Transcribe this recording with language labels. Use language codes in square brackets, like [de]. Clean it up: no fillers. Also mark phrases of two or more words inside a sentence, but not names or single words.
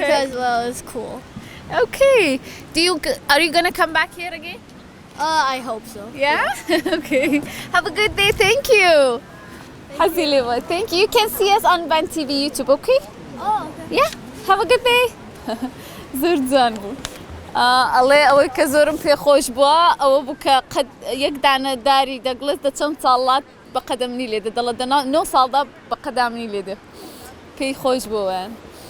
[en] Because, well, it's cool. Okay. Are you gonna come back here again? I hope so. Yeah? Okay. Have a good day. Thank you. Thank you. You can see us on Van TV YouTube, okay? Oh, okay. Yeah. Have a good day. [ckb] زۆر جوان بوو. ئەڵێ ئەوەی کە زۆرم پێخۆش بووە ئەوە بوو کە یەک دانە داری دەگڵێت دە چەند ساڵات بە قەدەمنی لێدە دەڵێ 9 ساڵدا بە قەدامنی لێدە پێی خۆش بووە.